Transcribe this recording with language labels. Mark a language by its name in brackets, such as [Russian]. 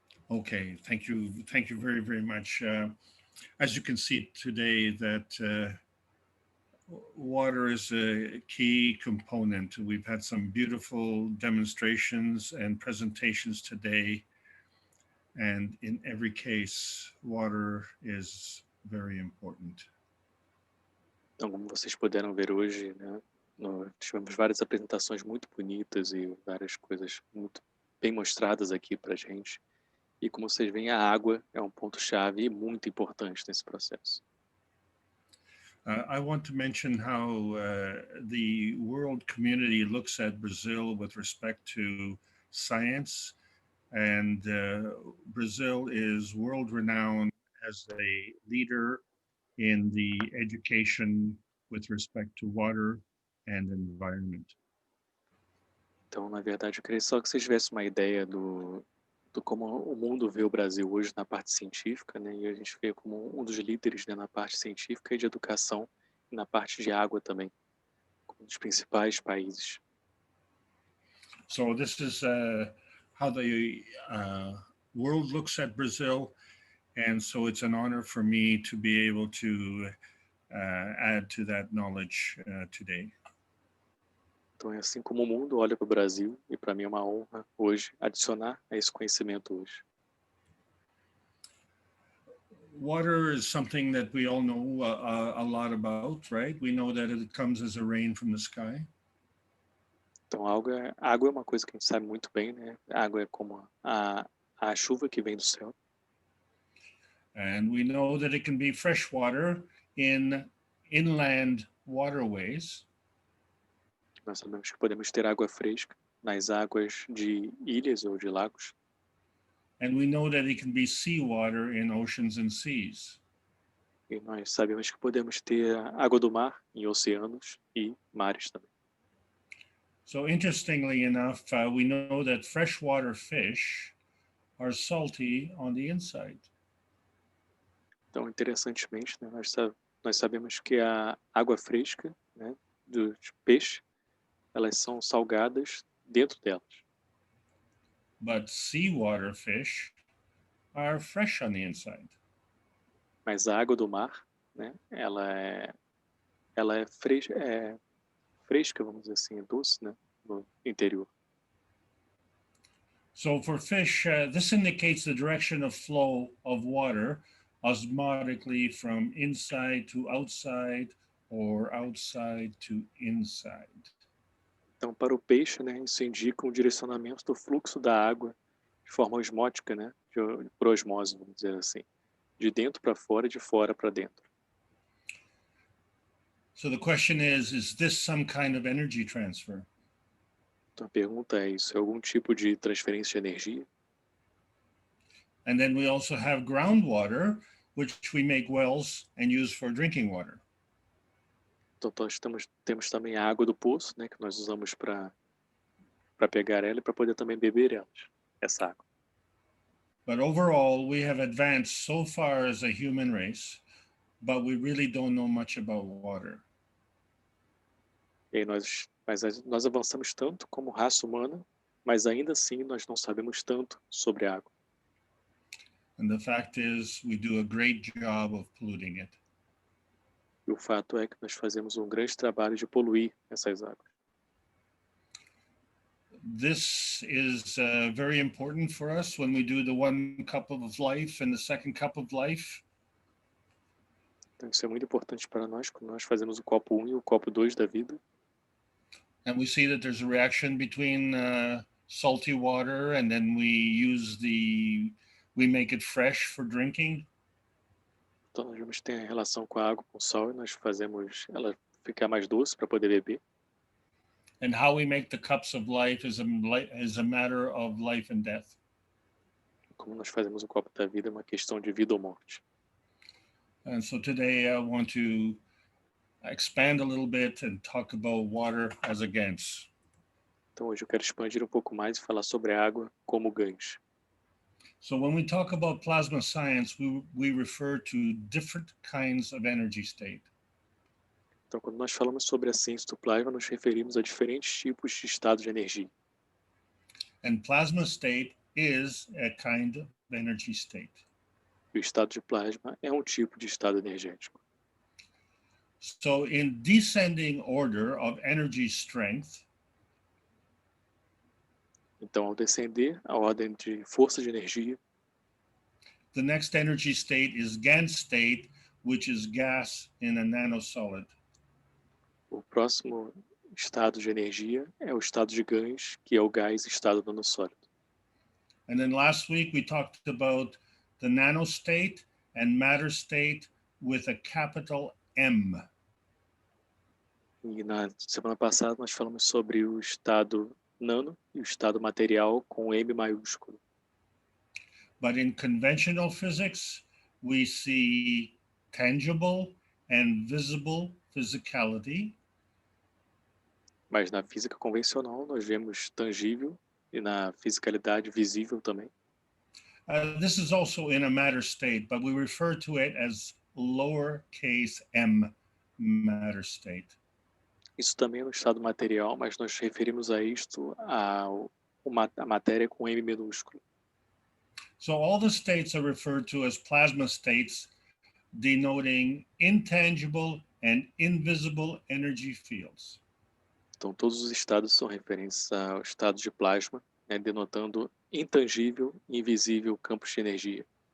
[English] Okay, thank you very, very much. As you can see today, that water is a key component. We've had some beautiful demonstrations and presentations today, and in every case, water is very important. [Portuguese] Então, como vocês puderam ver hoje, né, nós tivemos várias apresentações muito bonitas e várias coisas muito bem mostradas aqui para a gente. E como vocês veem, a água é um ponto-chave e muito importante nesse processo. [English] I want to mention how the world community looks at Brazil with respect to science, and Brazil is world-renowned as a leader in the education with respect to water and environment. [Portuguese] Então, na verdade, eu queria só que vocês tivessem uma ideia do como o mundo vê o Brasil hoje na parte científica, né? E a gente vê como um dos líderes, né, na parte científica e de educação na parte de água também, um dos principais países. [English] So this is how the world looks at Brazil, and so it's an honor for me to be able to add to that knowledge today. [Portuguese] Então é assim como o mundo olha para o Brasil, e para mim é uma honra hoje adicionar a esse conhecimento hoje. [English] Water is something that we all know a lot about, right? We know that it comes as a rain from the sky. [Portuguese] Então água é uma coisa que a gente sabe muito bem, né? A água é como a chuva que vem do céu. [English] And we know that it can be fresh water in inland waterways. [Portuguese] Nós sabemos que podemos ter água fresca nas águas de ilhas ou de lagos. [English] And we know that it can be seawater in oceans and seas. [Portuguese] E nós sabemos que podemos ter água do mar em oceanos e mares também. [English] So interestingly enough, we know that freshwater fish are salty on the inside. [Portuguese] Então, interessantemente, né, nós sabemos que a água fresca, né, dos peixes, elas são salgadas dentro delas. [English] But seawater fish are fresh on the inside. [Portuguese] Mas a água do mar, né, ela é fresca, vamos dizer assim, é doce, né, no interior. [English] So for fish, this indicates the direction of flow of water osmotically from inside to outside or outside to inside. [Portuguese] Então, para o peixe, né, isso indica um direcionamento do fluxo da água de forma osmótica, né, por osmose, vamos dizer assim, de dentro para fora e de fora para dentro. [English] So the question is this some kind of energy transfer? [Portuguese] Então, a pergunta é, isso é algum tipo de transferência de energia? [English] And then we also have groundwater, which we make wells and use for drinking water. [Portuguese] Então, nós temos também a água do poço, né, que nós usamos para pegar ela e para poder também beber essa água. [English] But overall, we have advanced so far as a human race, but we really don't know much about water. [Portuguese] E aí nós avançamos tanto como raça humana, mas ainda assim nós não sabemos tanto sobre a água. [English] And the fact is, we do a great job of polluting it. [Portuguese] E o fato é que nós fazemos um grande trabalho de poluir essas águas. [English] This is very important for us when we do the 1 cup of life and the 2nd cup of life. [Portuguese] Então isso é muito importante para nós, quando nós fazemos o copo 1 e o copo 2 da vida. [English] And we see that there's a reaction between salty water, and then we make it fresh for drinking. [Portuguese] Então nós vamos ter a relação com a água, com o sal, e nós fazemos ela ficar mais doce para poder beber. [English] And how we make the cups of life is a matter of life and death. [Portuguese] Como nós fazemos o copo da vida é uma questão de vida ou morte. [English] And so today I want to expand a little bit and talk about water as a gancho. [Portuguese] Então hoje eu quero expandir um pouco mais e falar sobre a água como gancho. [English] So when we talk about plasma science, we refer to different kinds of energy state. [Portuguese] Então quando nós falamos sobre a ciência do plasma, nos referimos a diferentes tipos de estado de energia. [English] And plasma state is a kind of energy state. [Portuguese] E o estado de plasma é um tipo de estado energético. [English] So in descending order of energy strength, [Portuguese] então, ao descender a ordem de força de energia, [English] the next energy state is GaN state, which is gas in a nanosolid. [Portuguese] O próximo estado de energia é o estado de gás, que é o gás estado nanosólido. [English] And then last week we talked about the nanostate and matter state with a capital M. [Portuguese] E na semana passada nós falamos sobre o estado nano e o estado material com M maiúsculo. [English] But in conventional physics, we see tangible and visible physicality. [Portuguese] Mas na física convencional nós vemos tangível e na fisicalidade visível também. [English] This is also in a matter state, but we refer to it as lowercase m matter state. [Portuguese] Isso também é no estado material, mas nós referimos a isto a matéria com M minúsculo. [English] So all the states are referred to as plasma states, denoting intangible and invisible energy fields. [Portuguese] Então, todos os estados são referentes ao estado de plasma, né, denotando intangível e invisível campos de energia.